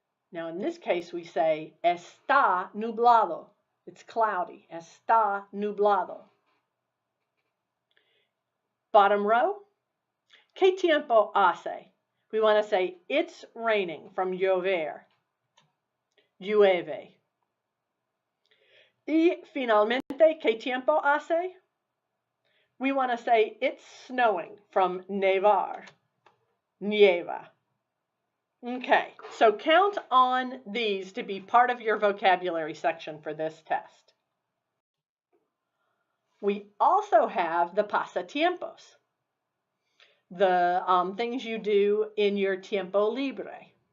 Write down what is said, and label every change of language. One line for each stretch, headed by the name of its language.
English: Now in this case we say
Spanish: está nublado.
English: It's cloudy.
Spanish: Está nublado.
English: Bottom row.
Spanish: ¿Qué tiempo hace?
English: We want to say it's raining, from llover.
Spanish: Llueve. Y finalmente, ¿qué tiempo hace?
English: We want to say it's snowing, from nevar.
Spanish: Nieva.
English: Okay, so count on these to be part of your vocabulary section for this test. We also have the pasatiempos, the things you do in your
Spanish: tiempo libre.